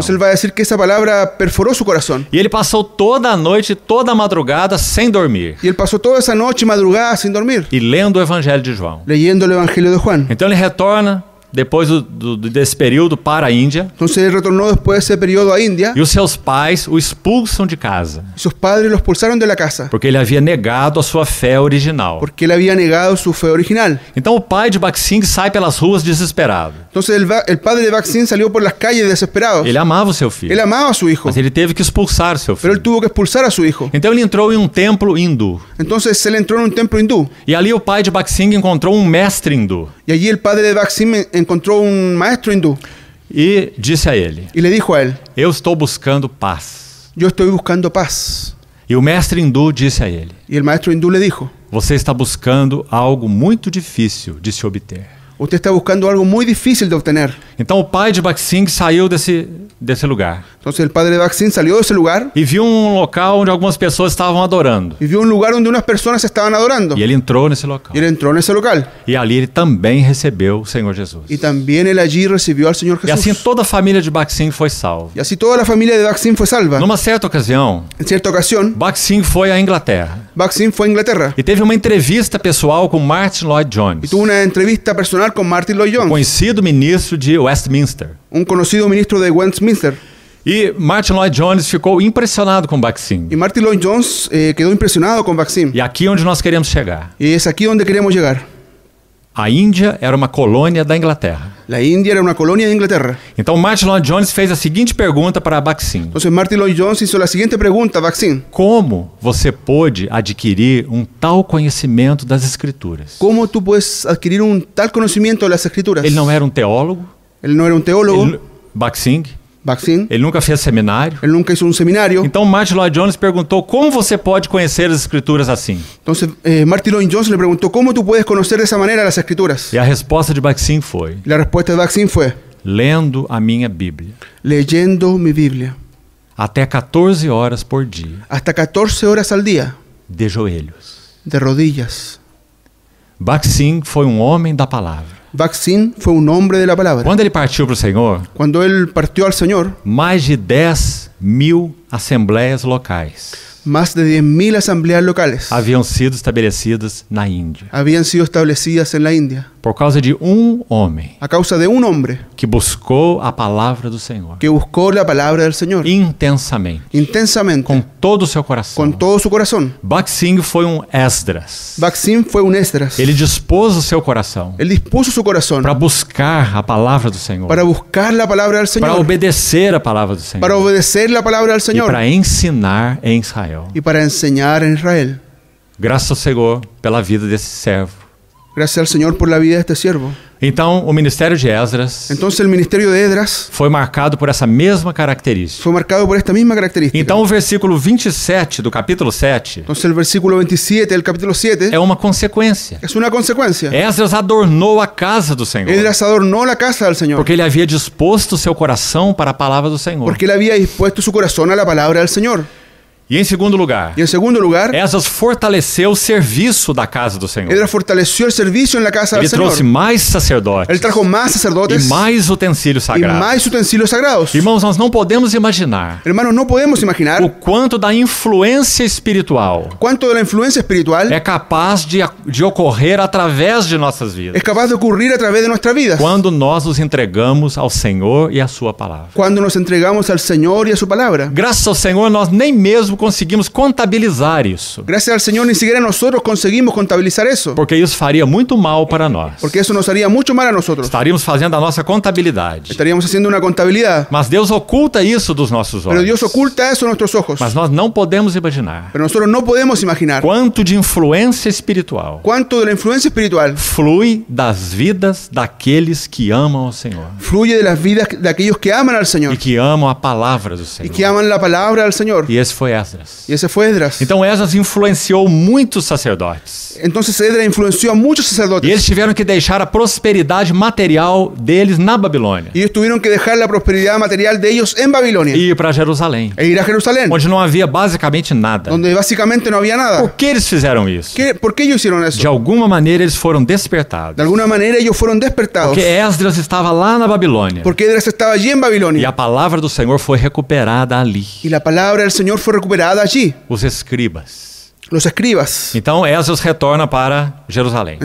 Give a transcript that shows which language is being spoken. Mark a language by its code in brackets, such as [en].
[es] Entonces él va a decir que esa palabra perforó su corazón. [pt] E ele passou toda a noite, toda a madrugada sem dormir [es] Y él pasó toda esa noche madrugada sin dormir, [pt] e lendo o Evangelho de João. [es] leyendo el Evangelio de Juan. [pt] Então ele retorna depois desse período para a Índia [es] Entonces él retornó después de ese periodo a India [pt] e os seus pais o expulsam de casa [es] y sus padres lo expulsaron de la casa [pt] porque ele havia negado a sua fé original. [es] porque él había negado su fe original. [pt] Então o pai de Baksing sai pelas ruas desesperado. [es] Entonces el padre de Baksin salió por las calles desesperado. [pt] Ele amava o seu filho, [es] Él amaba a su hijo, [pt] mas ele teve que expulsar o seu [es] pero él [pt] filho. [es] tuvo que expulsar a su hijo. [pt] Então ele entrou em um templo hindu. [es] Entonces él entró en un templo hindú [pt] E ali o pai de Baksing encontrou um mestre hindu [es] y allí el padre de Baksin encontró un maestro hindú [pt] e disse a ele: [es] y le dijo a él, [pt] eu estou buscando paz. [es] yo estoy buscando paz. [pt] E o mestre hindu disse a ele: [es] Y el maestro hindú le dijo, [pt] você está buscando algo muito difícil de se obter. [es] usted está buscando algo muy difícil de obtener. [pt] Então o pai de Baksing saiu desse lugar [es] Entonces el padre de Baksin salió de ese lugar [pt] e viu um local onde algumas pessoas estavam adorando. [es] y vio un lugar donde unas personas estaban adorando. [pt] E ele entrou nesse local. [es] Y él entró en ese local. [pt] E ali ele também recebeu o Senhor Jesus. [es] Y también él allí recibió al Señor [pt] E assim [es] Jesús. [pt] toda a família de Baksing foi salva. [es] Y así toda la familia de Baksin fue salva. [pt] Numa certa ocasião, [es] En cierta ocasión, [pt] Baksing foi à Inglaterra [es] Baksin fue a Inglaterra [pt] e teve uma entrevista pessoal com Martin Lloyd [es] y [pt] Jones, [es] tuvo una entrevista personal con Martin Lloyd Jones, [pt] conhecido ministro de Westminster. [es] un conocido ministro de Westminster. [pt] E Martin Lloyd Jones ficou impressionado com Baksing. [es] Y Martin Lloyd Jones quedó impresionado con Baksin. [pt] E aqui é onde nós queremos chegar. [es] Y es aquí donde queremos llegar. [pt] A Índia era uma colônia da Inglaterra. [es] La India era una colonia de Inglaterra. [pt] Então Martin Lloyd Jones fez a seguinte pergunta para Baksing: [es] Entonces Martin Lloyd Jones hizo la siguiente pregunta a Baksin. [pt] como você pôde adquirir um tal conhecimento das Escrituras? [es] ¿Cómo tú puedes adquirir un tal conocimiento de las Escrituras? [pt] Ele não era um teólogo, [es] Él no era un teólogo, [pt] Baksing, [es] Baksin. [pt] ele nunca fez seminário. [es] Él nunca hizo un seminario. [pt] Então Martin Lloyd Jones perguntou: como você pode conhecer as Escrituras assim? [es] Entonces Martin Lloyd Jones le preguntó, ¿cómo tú puedes conocer de esa manera las Escrituras? [pt] E a resposta de Baksing foi: [es] Y la respuesta de Baksin fue, [pt] lendo a minha Bíblia. [es] leyendo mi Biblia. [pt] Até 14 horas por dia, [es] Hasta 14 horas al día, [pt] de joelhos. [es] de rodillas. [pt] Baksing foi um homem da palavra. [es] Baksin fue un hombre de la palabra. [pt] Quando ele partiu para o Senhor, [es] Cuando él partió al Señor, [pt] mais de 10.000 assembleias locais [es] más de 10.000 asambleas locales [pt] haviam sido estabelecidas na Índia [es] habían sido establecidas en la India [pt] por causa de um homem [es] a causa de un hombre [pt] que buscou a palavra do Senhor [es] que buscó la palabra del Señor [pt] intensamente, [es] intensamente, [pt] com todo o seu coração. [es] con todo su corazón. [pt] Baksing foi um Esdras. [es] Baksin fue un Esdras. [pt] Ele dispôs o seu coração [es] Él dispuso su corazón [pt] para buscar a palavra do Senhor, [es] para buscar la palabra del Señor, [pt] obedecer a palavra do Senhor [es] para obedecer la palabra del Señor [pt] para ensinar em Israel. [es] y para enseñar en Israel. [pt] Graças ao Senhor pela vida desse servo. [es] Gracias al Señor por la vida de este siervo. [pt] Então, o ministério de Esdras [es] Entonces el ministerio de Esdras [pt] foi marcado por essa mesma característica. [es] fue marcado por esta misma característica. [pt] Então, o versículo 27 do capítulo 7 [es] Entonces el versículo 27 del capítulo 7 [pt] é uma consequência. [es] es una consecuencia. [pt] Esdras adornou a casa do Senhor, [es] Esdras adornó la casa del Señor [pt] porque ele havia disposto o seu coração para a palavra do Senhor. [es] porque él había dispuesto su corazón a la palabra del Señor. [pt] E em segundo lugar, [es] Y en segundo lugar, [pt] Esdras fortaleceu o serviço da casa do Senhor. [es] Esdras fortaleció el servicio en la casa [pt] Ele [es] del Señor. [pt] trouxe mais sacerdotes [es] Él trajo más [pt] e [es] sacerdotes [pt] mais utensílios [es] y [pt] sagrados. [es] más utensilios sagrados. [pt] Irmãos, nós não podemos imaginar [es] Hermanos, no podemos imaginar [pt] o quanto da influência espiritual [es] cuánto de la influencia espiritual [pt] é capaz de ocorrer através de nossas vidas [es] es capaz de ocurrir a través de nuestras vidas [pt] quando nós nos entregamos ao Senhor e à sua palavra. [es] cuando nos entregamos al Señor y a su palabra. [pt] Graças ao Senhor, nós nem mesmo conseguimos contabilizar isso, [es] Gracias al Señor ni siquiera nosotros conseguimos contabilizar eso, [pt] porque isso faria muito mal para nós. [es] porque eso nos haría mucho mal a nosotros. [pt] Estaríamos fazendo a nossa contabilidade. [es] Estaríamos haciendo una contabilidad, [pt] Mas Deus oculta isso dos nossos [es] pero [pt] olhos. [es] Dios oculta eso a nuestros ojos. [pt] Mas nós não podemos imaginar [es] Pero nosotros no podemos imaginar [pt] quanto de influência espiritual [es] cuánto de la influencia espiritual [pt] flui das vidas daqueles que amam ao Senhor [es] fluye de las vidas de aquellos que aman al [pt] e [es] Señor [pt] que amam a palavra do [es] y [pt] Senhor. [es] que aman la palabra del Señor. [pt] E esse foi Esdras. [es] Y ese fue Esdras. [pt] Então Esdras influenciou muitos sacerdotes. [es] Entonces Esdras influenció a muchos [pt] E [es] sacerdotes. [pt] eles tiveram que deixar a prosperidade material deles na Babilônia [es] Y ellos tuvieron que dejar la prosperidad material de ellos en Babilonia [pt] e ir para Jerusalém, [es] e ir a Jerusalén, [pt] onde não havia basicamente nada. [es] donde básicamente no había [pt] Por [es] nada. [pt] que eles fizeram isso? [es] ¿Por qué ellos hicieron eso? [pt] De alguma maneira eles foram despertados. [es] De alguna manera ellos fueron despertados. [pt] Porque Esdras estava lá na Babilônia [es] Porque Esdras estaba allí en [pt] e [es] Babilonia. [pt] a palavra do Senhor foi recuperada ali. [es] Y la palabra del Señor fue recuperada allí. [pt] Os escribas. [es] Los escribas. [pt] Então Esdras retorna para Jerusalém.